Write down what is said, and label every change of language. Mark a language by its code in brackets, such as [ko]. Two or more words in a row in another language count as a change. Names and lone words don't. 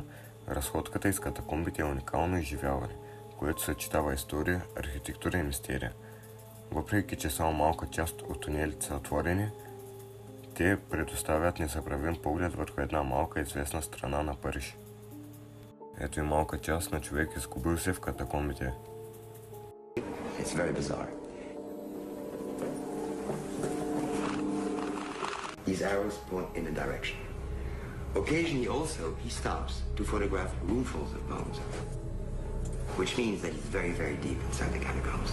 [bg] Разходката из катакомбите е уникално изживяване, което съчетава история, архитектура и мистерия. Въпреки че само малка част от тунелите са отворени, те предоставят незабравим поглед върху една малка известна страна на Париж. Ето и малка част на човек, изгубил се в катакомбите. [en] It's very bizarre. These arrows point in a direction. Occasionally also he stops to photograph roomfuls of bones, which means that he's very, very deep inside the catacombs.